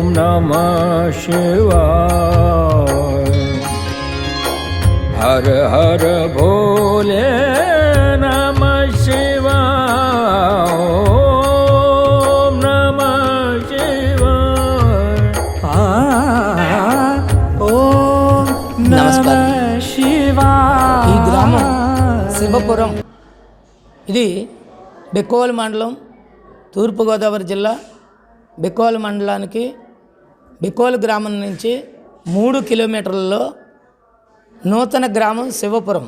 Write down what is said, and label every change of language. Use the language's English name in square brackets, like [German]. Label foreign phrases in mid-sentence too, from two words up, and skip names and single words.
[Sanskrit] नमः शिवाय। [Hindi] हर हर भोले [Sanskrit] नमः शिवाय। ओम नमः शिवाय। ఓం [Telugu] నమస్కారం. [Sanskrit] శివాయ. [Telugu] ఈ గ్రామం శివపురం. ఇది బెక్కోలు మండలం, తూర్పుగోదావరి జిల్లా. బెక్కోలు మండలానికి బెక్కోలు గ్రామం నుంచి 3 కిలోమీటర్లలో నూతన గ్రామం శివపురం.